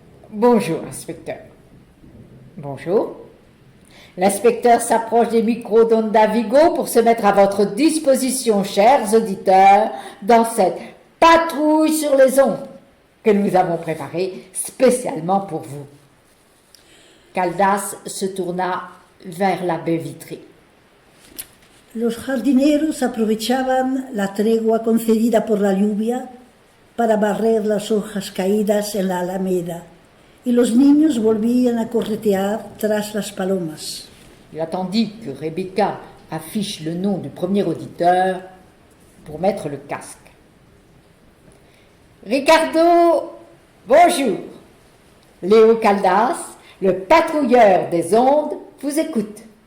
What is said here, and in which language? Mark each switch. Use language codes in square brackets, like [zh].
[fr] Bonjour, inspecteur. Bonjour. L'inspecteur s'approche des micros d'Onda Vigo pour se mettre à votre disposition, chers auditeurs, dans cette patrouille sur les ondes que nous avons préparée spécialement pour vous. Caldas se tourna vers la baie vitrée. [es] Los jardineros aprovechaban la tregua concedida por la lluvia para barrer las hojas caídas en la alameda y los niños volvían a corretear tras las palomas. [fr] Il attendit que Rebecca affiche le nom du premier auditeur pour mettre le casque. Ricardo, bonjour. Léo Caldas, le patrouilleur des ondes, vous écoute.